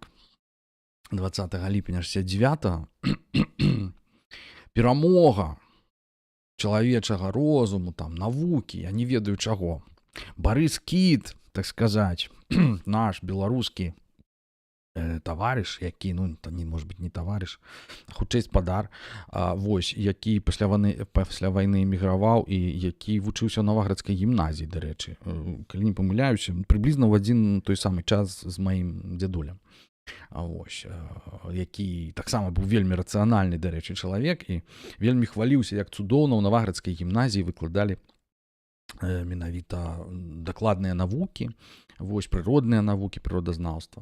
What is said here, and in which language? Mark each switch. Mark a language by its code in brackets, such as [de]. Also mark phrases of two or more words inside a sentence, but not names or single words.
[be] 20 ліпеня 69-го перамога чалавечага розуму, там, навукі, я не ведаю чаго. Барыс Кіт, так сказаць, наш беларускі таварыш, які, ну, не, [ru] может быть, [be] не таварыш, хутчэй спадар, вось, які пасля вайны эміграваў і які вучыўся ў Наваградскай гімназіі, дарэчы. Калі не памыляюся, прыблізна ў адзін той самы час з маім дзядулем. Вось, які таксама быў вельмі рацыянальны, дарэчы, чалавек і вельмі хваліўся, як цудоўна ў Наваградскай гімназіі выкладалі менавіта дакладныя навукі, вось, прыродныя навукі, прыродазнаўства.